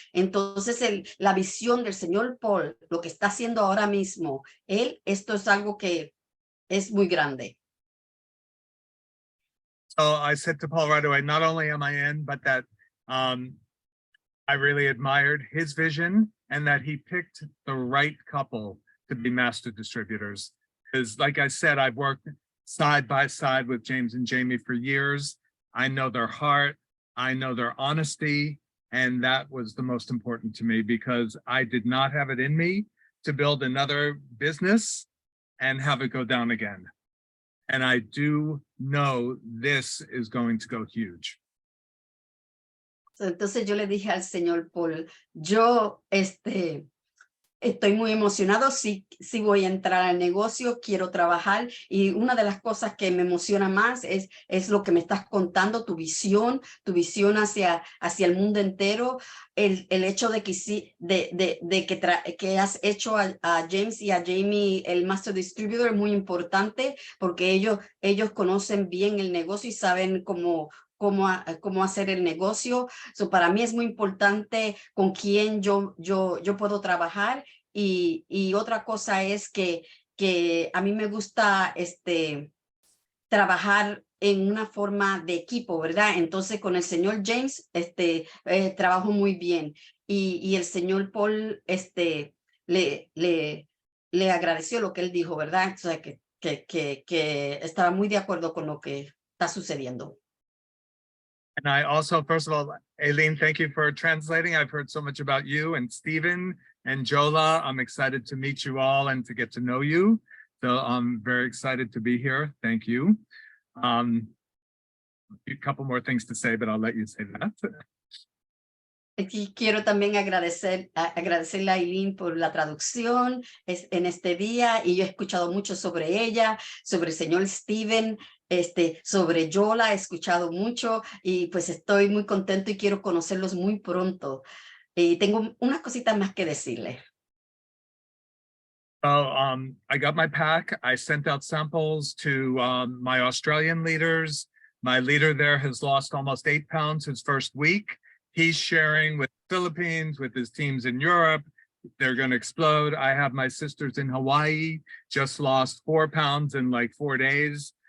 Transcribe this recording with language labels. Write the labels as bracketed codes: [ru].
[es] Entonces la visión del señor Paul, lo que está haciendo ahora mismo, esto es algo que es muy grande. [en] So I said to Paul right away, not only am I in, but that I really admired his vision and that he picked the right couple to be master distributors. Because like I said, I've worked side by side with James and Jamie for years. I know their heart, I know their honesty, and that was the most important to me because I did not have it in me to build another business and have it go down again. And I do know this is going to go huge. [es] Entonces yo le dije al señor Paul, yo estoy muy emocionado, sí voy a entrar al negocio, quiero trabajar y una de las cosas que me emociona más es lo que me estás contando, tu visión hacia el mundo entero, el hecho de que has hecho a James y a Jamie el Master Distributor es muy importante porque ellos conocen bien el negocio y saben cómo hacer el negocio. Para mí es muy importante con quién yo puedo trabajar y otra cosa es que a mí me gusta trabajar en una forma de equipo, ¿verdad? Entonces con el señor James trabajo muy bien y el señor Paul le agradeció lo que él dijo, ¿verdad? O sea, que estaba muy de acuerdo con lo que está sucediendo. [en] And I also, first of all, Aileen, thank you for translating. I've heard so much about you and Stephen and Jola. I'm excited to meet you all and to get to know you. So I'm very excited to be here. Thank you. A couple more things to say, but I'll let you say that. [es] Aquí quiero también agradecerle a Aileen por la traducción en este día y yo he escuchado mucho sobre ella, sobre el señor Steven, sobre Yola he escuchado mucho y pues estoy muy contento y quiero conocerlos muy pronto. Y tengo unas cositas más que decirle. [en] So I got my pack. I sent out samples to my Australian leaders. My leader there has lost almost 8 pounds his first week. He's sharing with the Philippines, with his teams in Europe. They're going to explode. I have my sisters in Hawaii, just lost 4 pounds in like 4 days.